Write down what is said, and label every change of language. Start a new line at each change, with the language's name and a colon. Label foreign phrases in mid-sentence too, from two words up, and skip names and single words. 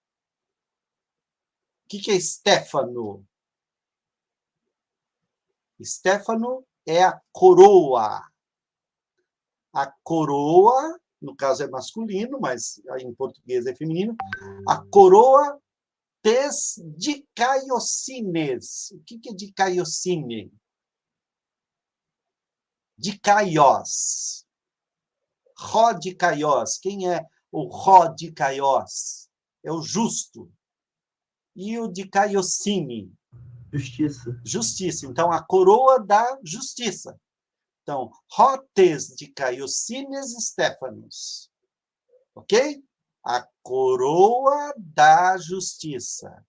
Portuguese: O que é Stefano? Stefano é a coroa. A coroa, no caso é masculino, mas em português é feminino. A coroa
Greek: τῆς δικαιοσύνης.
Portuguese: O que é dikaiosine? Dikaios.
Greek: ὁ δίκαιος.
Portuguese: Quem é o
Greek: ὁ δίκαιος?
Portuguese: É o justo. E o dikaiosine? Justiça. Justiça. Então, a coroa da justiça. Então,
Greek: ὁ τῆς δικαιοσύνης στέφανος.
Portuguese: Ok? A coroa da justiça.